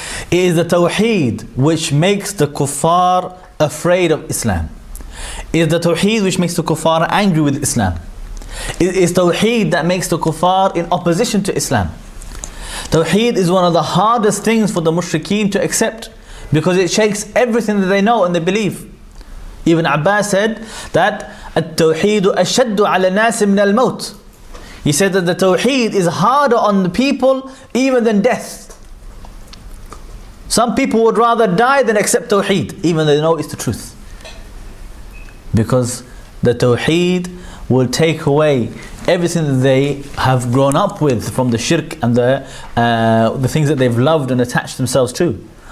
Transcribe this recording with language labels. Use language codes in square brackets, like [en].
[en] It is the Tawheed which makes the kuffar afraid of Islam. It is the Tawheed which makes the kuffar angry with Islam. It is Tawheed that makes the kuffar in opposition to Islam. Tawheed is one of the hardest things for the mushrikeen to accept because it shakes everything that they know and they believe. Ibn Abbas said that [ar] التوحيد أشد على الناس من الموت. [en] He said that the Tawheed is harder on the people even than death. Some people would rather die than accept Tawheed even though they know it's the truth. Because the Tawheed will take away everything that they have grown up with from the shirk and the things that they've loved and attached themselves to.